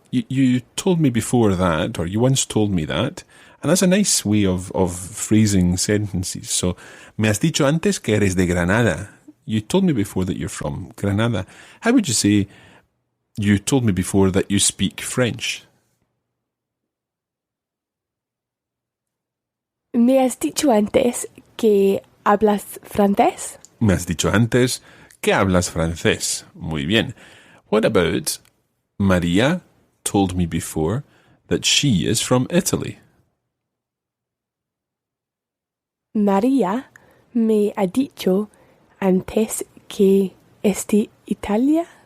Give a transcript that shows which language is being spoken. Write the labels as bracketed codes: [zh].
[en] You told me before that, or you once told me that. And that's a nice way of phrasing sentences. So, [es] me has dicho antes que eres de Granada. [en] You told me before that you're from Granada. How would you say, you told me before that you speak French? [es] Me has dicho antes que hablas francés. Me has dicho antes que hablas francés. Muy bien. [en] What about María told me before that she is from Italy? [es] María me ha dicho antes que es de Italia.